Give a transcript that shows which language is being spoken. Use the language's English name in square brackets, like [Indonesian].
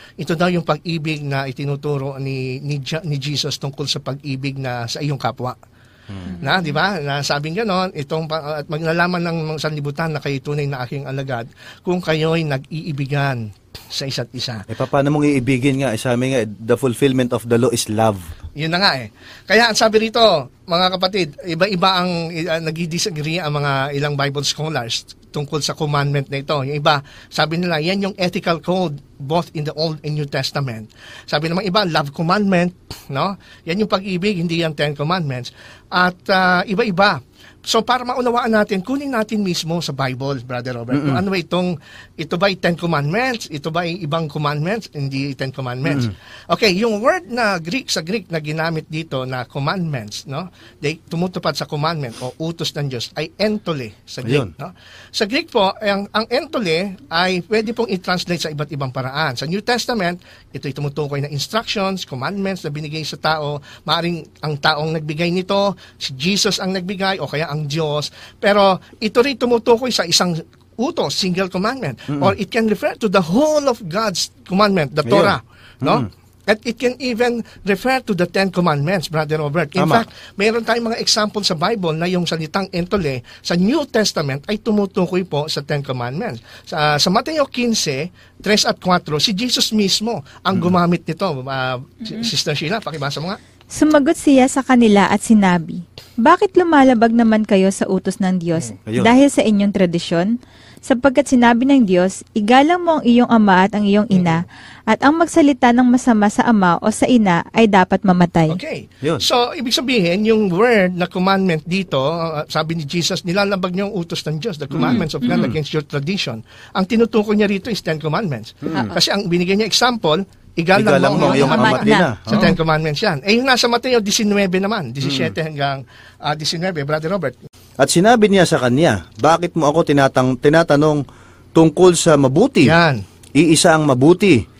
[Filipino] Ito daw yung pag-ibig na itinuturo ni Jesus tungkol sa pag-ibig na sa iyong kapwa. Na, di ba? Na sabing gano'n, at maglalaman ng sanlibutan na kayo tunay na aking alagad kung kayo'y nag-iibigan sa isa't isa. Paano mong iibigin nga? Sabi nga, [English] the fulfillment of the law is love. [Filipino] Yun na nga eh. Kaya ang sabi rito, mga kapatid, iba-iba ang nag-disagree ang mga ilang Bible scholars tungkol sa commandment na ito. Yung iba, sabi nila, yan yung [English] ethical code both in the Old and New Testament. [Filipino] Sabi naman iba, [English] love commandment, [Filipino] no? Yan yung pag-ibig, hindi yan 10 commandments. At iba-iba. So para maunawaan natin, kunin natin mismo sa Bible, Brother Robert. Ano ba ito ba 10 commandments? Ito ba ibang commandments? Hindi 10 commandments. Okay, yung word na sa Greek na ginamit dito na commandments, no? Tumutupad sa commandment o utos ng Diyos ay entole sa Greek, no? Sa Greek po, ang entole ay pwede pong i-translate sa iba't ibang paraan. Sa New Testament, ito'y tumutukoy na instructions, commandments na binigay sa tao. Maaring ang taong nagbigay nito, si Jesus ang nagbigay o kaya ang Diyos. Pero ito rin tumutukoy sa isang utos, [English] single commandment. Or it can refer to the whole of God's commandment, the Torah. No? At it can even refer to the 10 commandments, Brother Robert. [Filipino] In fact, mayroon tayong mga example sa Bible na yung salitang entole sa New Testament ay tumutukoy po sa 10 commandments. Sa Mateo 15, 3 at 4, si Jesus mismo ang gumamit nito. Sister Sheila, pakibasa mo nga. Sumagot siya sa kanila at sinabi, "Bakit lumalabag naman kayo sa utos ng Diyos dahil sa inyong tradisyon? Sapagkat sinabi ng Diyos, igalang mo ang iyong ama at ang iyong ina, at ang magsalita ng masama sa ama o sa ina ay dapat mamatay." Okay. So, ibig sabihin, yung word na commandment dito, sabi ni Jesus, nilalabag niyo ang utos ng Diyos, [English] the commandments of God against your tradition. [Filipino] Ang tinutukoy niya rito is 10 commandments. Kasi ang binigay niya example, igalang mo ang iyong ama at ina. Sa 10 commandments yan. Yung nasa Mateo 19 naman, 17 hanggang 19, Brother Robert. At sinabi niya sa kanya, bakit mo ako tinatanong tungkol sa mabuti? Yan. Iisa ang mabuti.